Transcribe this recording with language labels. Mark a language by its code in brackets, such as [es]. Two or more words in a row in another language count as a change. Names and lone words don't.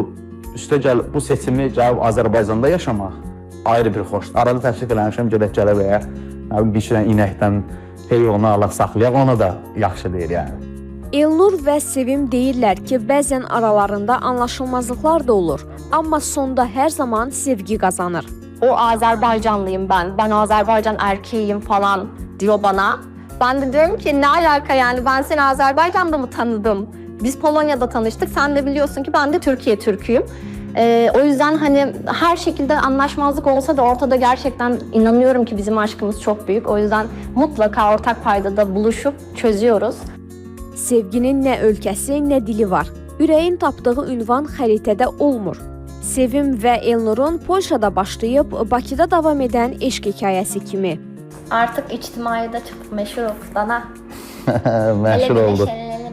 [az] Üstəgəl bu seçimi gəlib Azərbaycanda yaşamaq ayrı bir xoşdur. Arada təşrif eləmişəm, gedək gələ və ya bir şeydən inəkdən heyvanı alaq saxlayaq, ona da yaxşı deyir yəni. Elnur və Sevim deyirlər ki, bəzən aralarında anlaşılmazlıqlar da olur, amma sonda hər zaman sevgi qazanır. [tr] O Azerbaycanlıyım ben. Ben Azerbaycan erkeğiyim falan diyor bana. Ben de diyorum ki ne alaka yani, ben seni Azerbaycan'da mı tanıdım? Biz Polonya'da tanıştık. Sen de biliyorsun ki ben de Türkiye Türk'üyüm. O yüzden hani her şekilde anlaşmazlık olsa da ortada gerçekten inanıyorum ki bizim aşkımız çok büyük. O yüzden mutlaka ortak paydada buluşup çözüyoruz. [az] Sevginin nə ölkəsi, nə dili var. Ürəyin tapdığı ünvan xəritədə olmur. Sevim və Elnurun Polşada başlayıb Bakıda davam edən eşq hekayəsi kimi. [tr] Artık içtimaide çok meşhur olduk Dana. [az] Məşhur oldu.